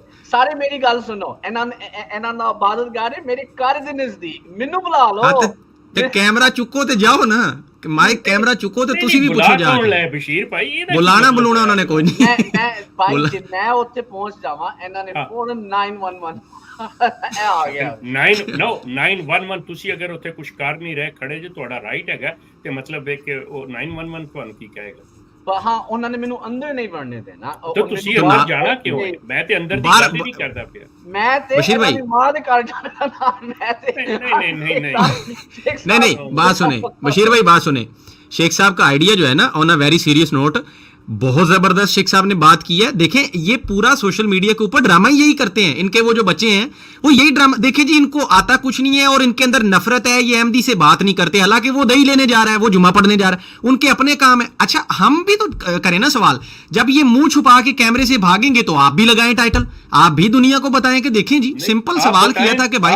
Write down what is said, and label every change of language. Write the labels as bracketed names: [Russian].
[Punjabi] سارے میری گل سنو انہاں دا عبادت گاہ ہے میرے گھر دے نزدیک مینوں بلا لو تے کیمرہ چکو تے جاؤ نا مائک کیمرہ چکو تے تسی بھی پوچھو جا کے بشیر بھائی بلانا انہوں نے کوئی نہیں بھائی جے میں اوتھے پہنچ جاواں انہاں نے فورن 911 آ گیا 911 تسی اگر اوتھے کچھ کر نہیں رہے کھڑے جو تہاڈا رائٹ ہے تے مطلب ہے کہ او 911 کون کی کہے گا ہاں انہوں نے مینوں اندر نہیں بڑھنے دینا تو تسی اندر جانا کیوں ہے میں تے اندر دی گل نہیں کردا پیا میں تے بشیر بھائی ماں دے گھر جانا میں تے [Urdu] نہیں بات سنیں بشیر بھائی بات سنیں شیخ صاحب کا آئیڈیا جو ہے نا [English] on a very serious note [Urdu] بہت زبردست شیخ صاحب نے بات کی ہے دیکھیں یہ پورا سوشل میڈیا کے اوپر ڈرامہ یہی کرتے ہیں ان کے وہ جو بچے ہیں وہ یہی ڈرامہ دیکھیں جی ان کو آتا کچھ نہیں ہے اور ان کے اندر نفرت ہے یہ احمدی سے بات نہیں کرتے حالانکہ وہ دہی لینے جا رہا ہے وہ جمعہ پڑھنے جا رہا ہے ان کے اپنے کام ہے اچھا ہم بھی تو کریں نا سوال جب یہ منہ چھپا کے کیمرے سے بھاگیں گے تو آپ بھی لگائیں ٹائٹل آپ بھی دنیا کو بتائیں کہ دیکھیں جی سمپل سوال کیا تھا کہ بھائی